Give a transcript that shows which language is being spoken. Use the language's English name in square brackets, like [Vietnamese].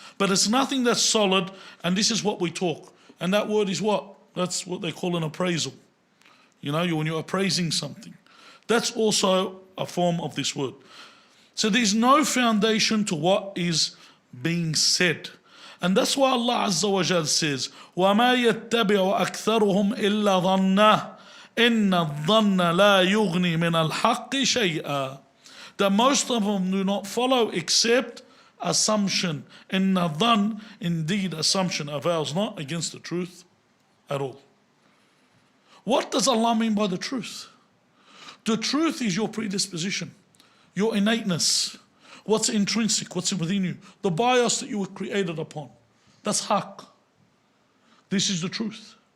[English] But it's nothing that's solid, and this is what we talk. And that word is what? That's what they call an appraisal. You know, when you're appraising something. That's also a form of this word. So there's no foundation to what is being said. And that's why Allah Azza wa Jal says, [Arabic] وَمَا يَتَّبِعُ أَكْثَرُهُمْ إِلَّا ظَنَّهُ إِنَّ الظَّنَّ لَا يُغْنِي مِنَ الْحَقِّ شَيْئًا. [English] That most of them do not follow except assumption. [Arabic] إِنَّ الظَّنَّ, [English] indeed assumption, avails not against the truth at all. What does Allah mean by the truth? The truth is your predisposition, your innateness, what's intrinsic, what's within you, the bias that you were created upon. That's haqq. This is the truth.